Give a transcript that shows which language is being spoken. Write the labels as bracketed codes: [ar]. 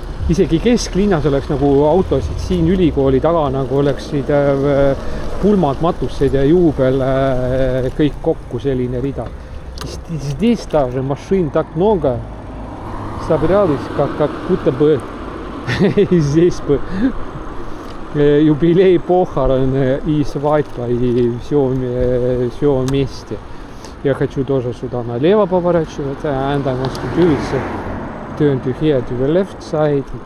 [et] Isegi kesklinnas oleks nagu autosid siin ülikooli taga, nagu oleksid pulmad, matused ja juubel kõik kokku selline rida. [ru] Здесь даже машин так много собрались, как будто бы здесь бы юбилей, похороны и свадьба, и все вместе. Я хочу тоже сюда налево поворачивать, [en] and I want to do it. Turn to here to the left side.